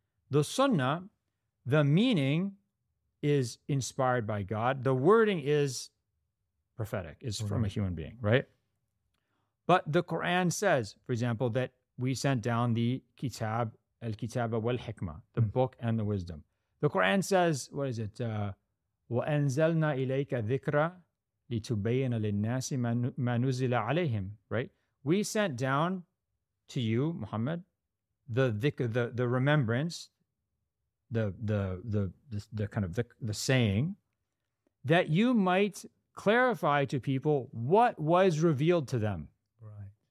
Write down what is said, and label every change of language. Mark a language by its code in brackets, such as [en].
[en] The Sunnah, the meaning is inspired by God. The wording is prophetic, is from a human being, right? But the Quran says, for example, that we sent down the kitab, al-kitaba wal-hikmah, the book and the wisdom. The Quran says, what is it? [ar] وَأَنزَلْنَا إِلَيْكَ ذِكْرَ لِتُبَيِّنَ لِلنَّاسِ مَا نُزِلَ عَلَيْهِمْ, right? [en] We sent down to you, Muhammad, the dhikr, the remembrance, the kind of the saying, that you might clarify to people what was revealed to them. Right.